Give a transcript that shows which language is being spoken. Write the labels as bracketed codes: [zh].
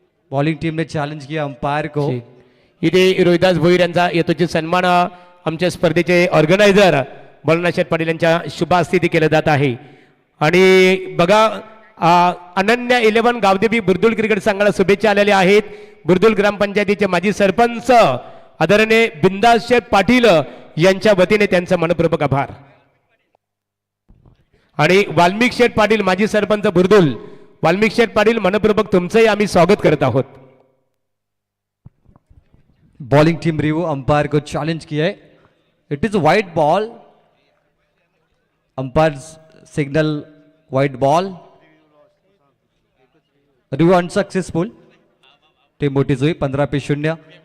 [hi] Bowling team ने challenge किया umpire को. [mr] इथे रोहिदास भोईर यांचा येतोची सन्मान आमच्या स्पर्धेचे ऑर्गनायझर भोलानाथ शेठ पाटील यांच्या शुभ हस्ते केलं जात आहे. आणि बघा अनन्या 11 गावदेवी बुरदुल क्रिकेट संघाला शुभेच्छा आलेल्या आहेत. बुरदुल ग्रामपंचायतीचे माजी सरपंच आदरणीय बिंदास शेठ पाटील यांच्या वतीने त्यांचा मनपूर्वक आभार. आणि वाल्मिक शेठ पाटील माजी सरपंच बुरदुल. वाल्मिक शेठ पाटील मनपूर्वक तुमचंही आम्ही स्वागत करत आहोत. [hi] Bowling team review. अंपायर को चैलेंज किया है. [en] It is a white ball. Umpires signal white ball. Review unsuccessful. [hi] Team मोटी हुई 15-0.